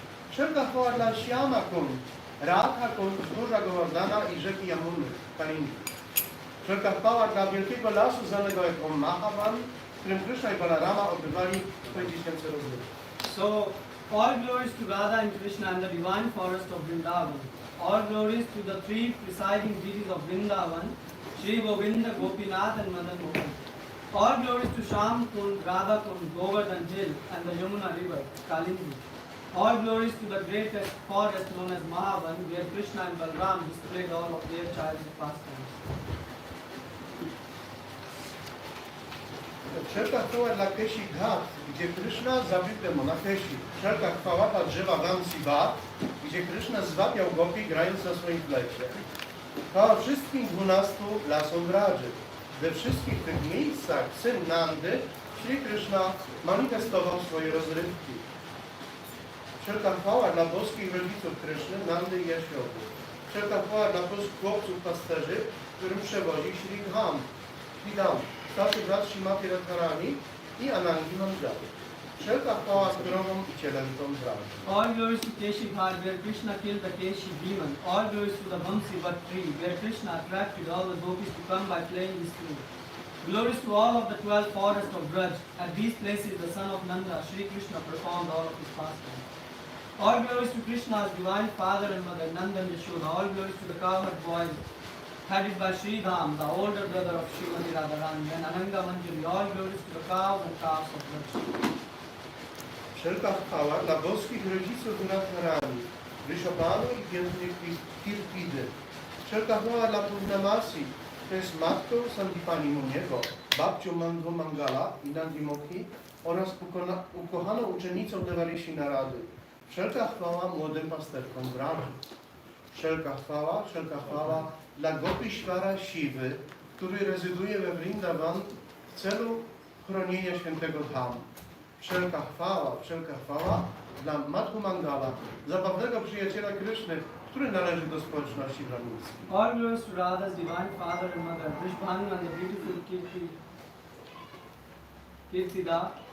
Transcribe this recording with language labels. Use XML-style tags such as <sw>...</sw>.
<pl>Wszelka chwała dla Shyama Kund, Radha Kund, wzgórza Govardhana i rzeki Yamuny, Kalingi. Wszelka chwała dla wielkiego lasu znanego jako Mahavan, w którym Krishna i Balarama odbywali swoje dziecięce rozrywki.</pl> <en>So, all glories to Radha and Krishna and the divine forest of Vrindavan. All glories to the three presiding deities of Vrindavan, Shri Govinda, Gopinath and Madan Mohan. All glories to Shyam Kund, Radha Kund, Govardhan Hill and the Yamuna river, Kalinji. All glories to the greatest forest known as Mahavan, where Krishna and Balram displayed all of their childhood pastimes.</en> <pl>Wszelka chwała dla Keshi Ghat, gdzie Krishna zabił demona Keshi. Wszelka chwała dla drzewa Vansivat, gdzie Krishna zwabiał gopi grając na swoim flecie. Chwała wszystkim 12 lasom Vradży. We wszystkich tych miejscach syn Nandy, Shri Krishna, manifestował swoje rozrywki. Wszelka chwała dla boskich rodziców Kryszny, Nandy i Jasiody. Wszelka chwała dla chłopców pasterzy, którym przewodzi Shri Dham, starszy brat Śrimati Radharani i Anangi Manjari. Wszelka chwała krowom i cielętom Vradży.</pl> <en>All glories to Keshi Ghat, where Krishna killed the Keshi demon. All glories to the Vansivat tree, where Krishna attracted all the gopis to come by playing his flute. Glories to all of the 12 forests of Braj. At these places, the son of Nanda, Shri Krishna, performed all of his pastimes. All glories to Krishna's divine father and mother, Nanda and Yashoda. All glories to the cowherd boys, headed by Sri Dham, the older brother of Srimati Radharani, and Ananga Manjari. All glories to the cows and calves of Braj.</en> <pl>Wszelka chwała dla boskich rodziców Radharani, Vrishabhanu i pięknych Kirtidy. Wszelka chwała dla Purnamasi, to jest matką Sandipani Muniego, babcią Mandhu Mangala i Nandimokhi oraz ukochaną uczennicą Devarishi Narady. Wszelka chwała młodym pasterkom Vradży. Wszelka chwała dla Gopishwara Siwy, który rezyduje we Vrindavan w celu chronienia świętego Dhamu. Wszelka chwała dla Madhu Mangala, zabawnego przyjaciela Kryszny, który należy do społeczności brahmińskiej.</pl> <en>All glories to Radha's divine father and mother, Vrishabhanu and the beautiful Kirtida.</en>